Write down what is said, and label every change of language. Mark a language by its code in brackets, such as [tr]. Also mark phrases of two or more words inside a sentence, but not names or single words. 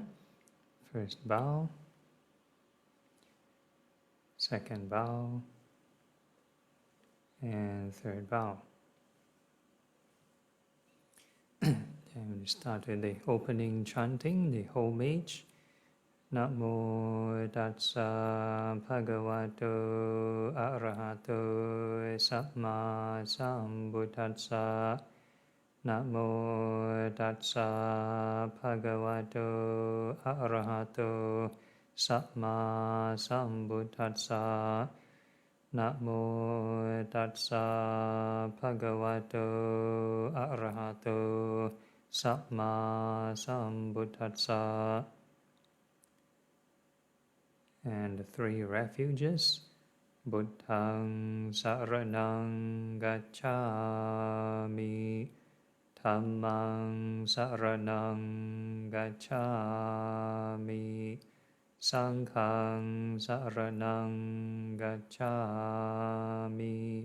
[en] First bow, second bow, and third bow. And we start with the opening chanting, the homage. [pi] Namo tassa bhagavato arahato samma sambuddhassa. Namo tassa bhagavato arahato samma sambuddhassa. Namo tassa bhagavato arahato samma sambuddhassa. [en] And the 3 refuges. [pi] Buddhang saranang gacchami. Dhammang saranang gacchami. Sanghang saranang gacchami.